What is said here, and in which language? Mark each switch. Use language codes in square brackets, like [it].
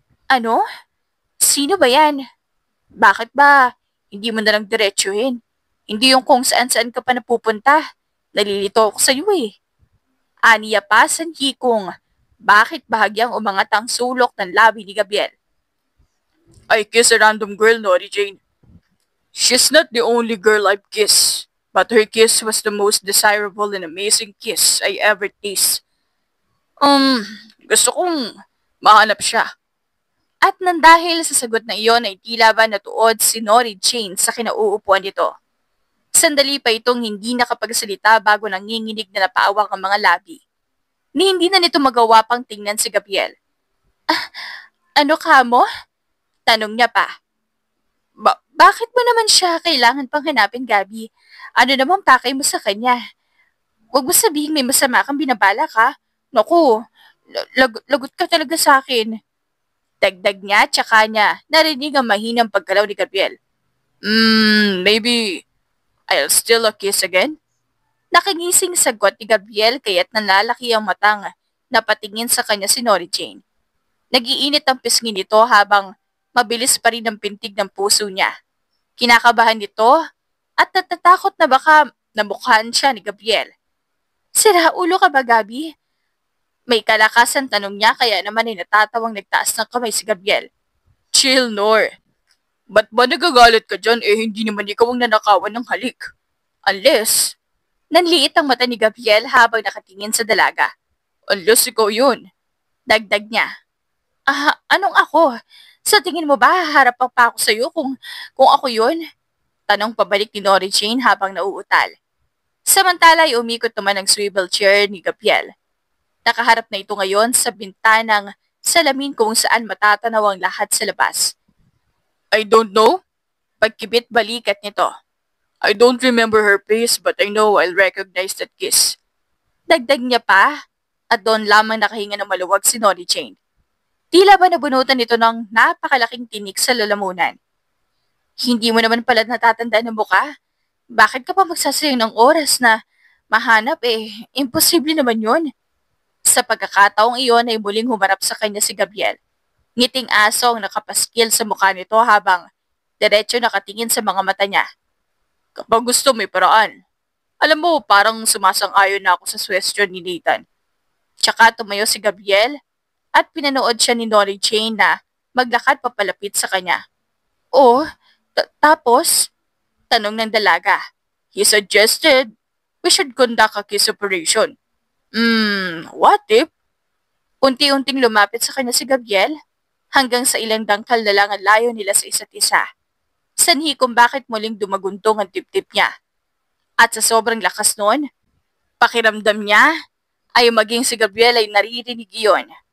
[tl] Ano? Sino ba yan? Bakit ba hindi mo na lang diretsuhin? Hindi yung kung saan-saan ka pa napupunta. Nalilito ako sa iyo eh. Aniya pa sanhi kung bakit bahagyang umangat ang sulok ng labi ni Gabriel. [en] I kiss a random girl, Nori Jane. She's not the only girl I've kissed, but her kiss was the most desirable and amazing kiss I ever tasted. [tl] Gusto kong mahanap siya. At nang dahil sa sagot na iyon ay tila ba natuod si Nori Jane sa kinauupuan nito. Sandali pa itong hindi nakapagsalita bago nanginginig na napaawak ang mga labi. Ni hindi na nito magawa pang tingnan si Gabriel. Ano ka mo? Tanong niya pa. Bakit mo naman siya kailangan pang hanapin, Gabi? Ano namang pakay mo sa kanya? Huwag mo sabihin may masama kang binabala ka. Naku, lagot ka talaga sa akin. Dagdag niya, tsaka niya narinig ang mahinang pagkalaw ni Gabriel. [en] Maybe I'll steal a kiss again? [tl] Nakangising sagot ni Gabriel kaya't nalalaki ang matang na patingin sa kanya si Nori Jane. Nagiinit ang pisngi nito habang mabilis pa rin ang pintig ng puso niya. Kinakabahan nito at natatakot na baka namukhaan siya ni Gabriel. Sira ulo ka ba, Gabi? May kalakasan tanong niya kaya naman ay natatawang nagtaas ng kamay si Gabriel. [en] Chill, Nor. [tl] Ba't ba nagagalit ka dyan hindi naman ikaw ang nanakawan ng halik? Unless, nanliit ang mata ni Gabriel habang nakatingin sa dalaga. Unless ikaw yun. Dagdag niya. Anong ako? Sa tingin mo ba haharap pa ako sa'yo kung ako yun? Tanong pabalik ni Nori Jane habang nauutal. Samantala ay umikot naman ang swivel chair ni Gabriel. Nakaharap na ito ngayon sa bintanang salamin kung saan matatanaw ang lahat sa labas. [en] I don't know. [tl] Pagkibit balikat nito. [en] I don't remember her face but I know I'll recognize that kiss. [tl] Dagdag niya pa at doon lamang nakahinga ng maluwag si Nori Jane. Tila ba nabunutan ito ng napakalaking tinik sa lalamunan. Hindi mo naman pala natatandaan ang muka? Bakit ka pa magsasayang ng oras na mahanap imposible naman yun. Sa pagkakataong iyon ay muling humarap sa kanya si Gabriel. Ngiting aso ang nakapaskil sa mukha nito habang diretso nakatingin sa mga mata niya. Kapag gusto may paraan. Alam mo, parang sumasang-ayon na ako sa suggestion ni Nathan. Tsaka tumayo si Gabriel at pinanood siya ni Nori Jane na maglakad papalapit sa kanya. Oh, tapos? Tanong ng dalaga. [en] He suggested we should conduct a kiss operation. What if? [tl] Unti-unting lumapit sa kanya si Gabriel hanggang sa ilang dangkal na lang ang layo nila sa isa't isa. Sanhi kung bakit muling dumaguntong ang tip-tip niya. At sa sobrang lakas noon, pakiramdam niya ay maging si Gabriel ay naririnig iyon.